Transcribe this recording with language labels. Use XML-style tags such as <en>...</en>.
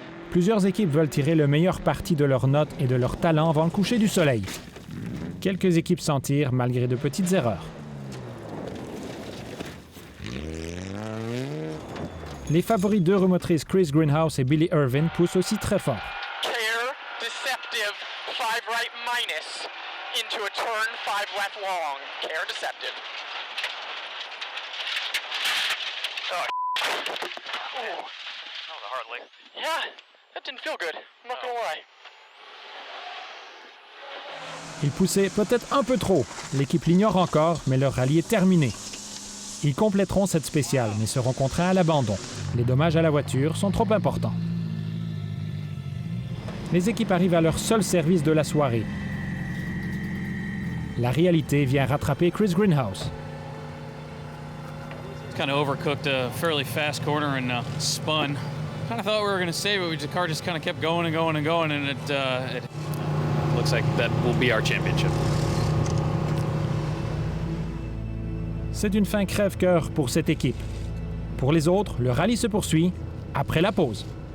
<fr>Plusieurs équipes veulent tirer le meilleur parti de leurs notes et de leur talent avant le coucher du soleil. Quelques équipes s'en tirent malgré de petites erreurs. Les favoris d'Euro motrices Chris Greenhouse et Billy Irvin poussent aussi très fort.</fr> <en>Care, deceptive, 5 right minus, into a turn 5 left long. Care, deceptive. Oh, ooh. That was a hard lick. Yeah, that didn't feel good. I'm not gonna lie.</en> <fr>Ils poussaient peut-être un peu trop. L'équipe l'ignore encore, mais leur rallye est terminé. Ils compléteront cette spéciale, mais seront contraints à l'abandon. Les dommages à la voiture sont trop importants. Les équipes arrivent à leur seul service de la soirée. La réalité vient rattraper Chris Greenhouse.</fr> <en>Kind of overcooked a fairly fast corner and spun. Kind of thought we were going to save it. The car just kind of kept going and going and going, and it looks like that will be our championship.</en> <fr>C'est une fin crève-cœur pour cette équipe. Pour les autres, le rallye se poursuit après la pause.</fr>